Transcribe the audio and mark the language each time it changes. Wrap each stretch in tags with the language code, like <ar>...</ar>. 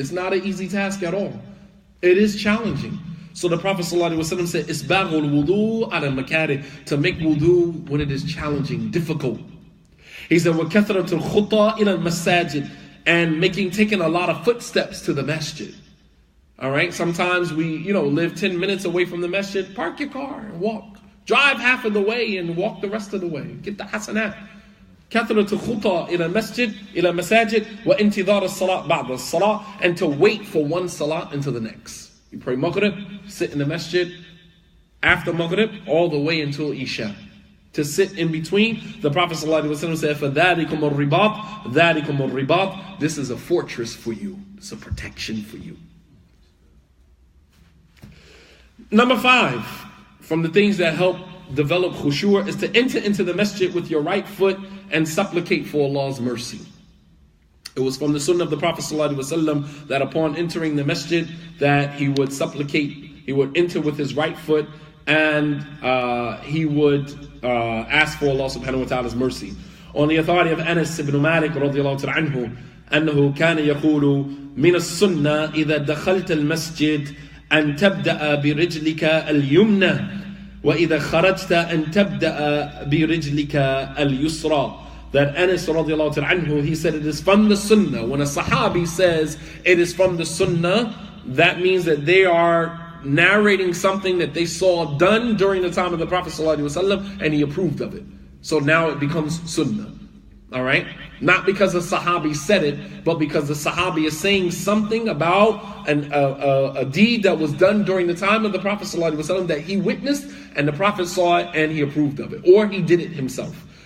<en>It's not an easy task at all. It is challenging. So the Prophet ﷺ said,</en> <ar>"Isbaghul wudu ala makari,"</ar> <en>to make wudu when it is challenging, difficult. He said,</en> <ar>"Wa kathratul khuta ila masajid,"</ar> <en>and taking a lot of footsteps to the masjid. All right. Sometimes we, live 10 minutes away from the masjid. Park your car and walk. Drive half of the way and walk the rest of the way. Get the hasanat.</en> <ar>كثرة الخطى إلى المسجد إلى مساجد وانتظار الصلاة بعد الصلاة,</ar> <en>and to wait for one salah until the next. You pray Maghrib, sit in the masjid after Maghrib all the way until Isha. To sit in between, the Prophet ﷺ said,</en> <ar>فَذَلِكُمُ الرِّبَاطِ ذَلِكُمُ الرِّبَاطِ.</ar> <en>This is a fortress for you. It's a protection for you. Number 5, from the things that help develop Kushoo is to enter into the masjid with your right foot and supplicate for Allah's mercy. It was from the sunnah of the Prophet ﷺ that upon entering the masjid that he would supplicate, he would enter with his right foot and he would ask for Allah subhanahu wa ta'ala's mercy. On the authority of Anas ibn Malik radiyallahu ta'ala anhu,</en> <ar>أنه كان يقول من السنة إذا دخلت المسجد أن تبدأ برجلك اليمنى وإذا خرجت أن تبدأ برجلك اليسرى.</ar> <en>That Anas radiallahu ta'ala anhu, he said it is from the sunnah. When a sahabi says it is from the sunnah, that means that they are narrating something that they saw done during the time of the Prophet sallallahu alaihi wasallam, and he approved of it. So now it becomes sunnah. All right? Not because the sahabi said it, but because the sahabi is saying something about a deed that was done during the time of the Prophet ﷺ that he witnessed, and the Prophet saw it and he approved of it, or he did it himself.</en>